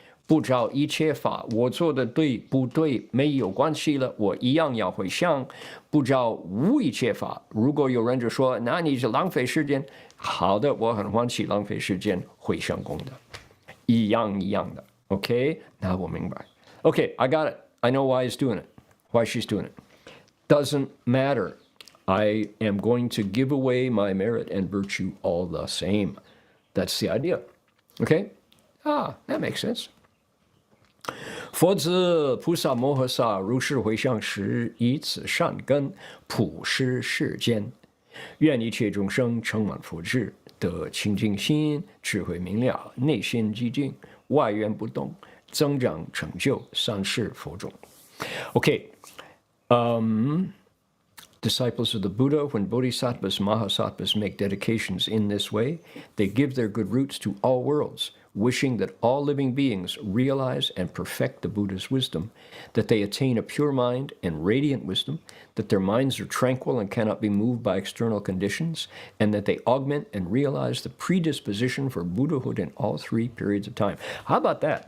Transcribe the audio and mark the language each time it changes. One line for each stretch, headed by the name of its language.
Chinese: 不照一切法，我做的对不对没有关系了，我一样要回向。不照无一切法，如果有人就说那你是浪费时间，好的，我很欢喜浪费时间回向功德，一样的。
English: OK，
Chinese: 那我明白。
English: OK, I got it. I know why he's doing it, why she's doing it. Doesn't matter. I am going to give away my merit and virtue all the same. That's the idea. Okay? That makes sense.
Chinese: 佛子菩萨摩诃萨如是回向时，以此善根普施世间，愿一切众生充满佛智，得清净心，智慧明了，内心寂静，外缘不动，增长成就三世佛种。
English: Okay, disciples of the Buddha, when bodhisattvas, mahasattvas make dedications in this way, they give their good roots to all worlds, wishing that all living beings realize and perfect the Buddha's wisdom, that they attain a pure mind and radiant wisdom, that their minds are tranquil and cannot be moved by external conditions, and that they augment and realize the predisposition for Buddhahood in all three periods of time. How about that?